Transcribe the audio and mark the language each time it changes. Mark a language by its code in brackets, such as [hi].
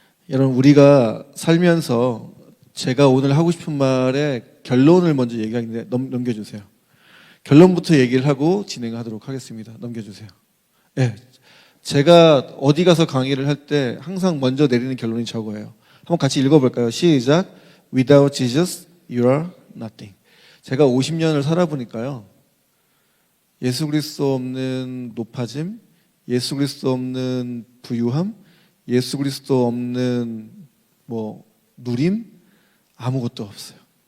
[ko] 여러분, 우리가 살면서 제가 오늘 하고 싶은 말의 결론을 먼저 얘기하는데 넘겨주세요. 결론부터 얘기를 하고 진행하도록 하겠습니다. 넘겨주세요. 네. 제가 어디 가서 강의를 할 때 항상 먼저 내리는 결론이 저거예요. 한번 같이 읽어볼까요? 시작. [en] Without Jesus, you are nothing. [ko] 제가 50년을 살아보니까요. 예수 그리스도 없는 높아짐, 예수 그리스도 없는 부유함, 예수 그리스도 없는 뭐 누림, 아무것도 없어요.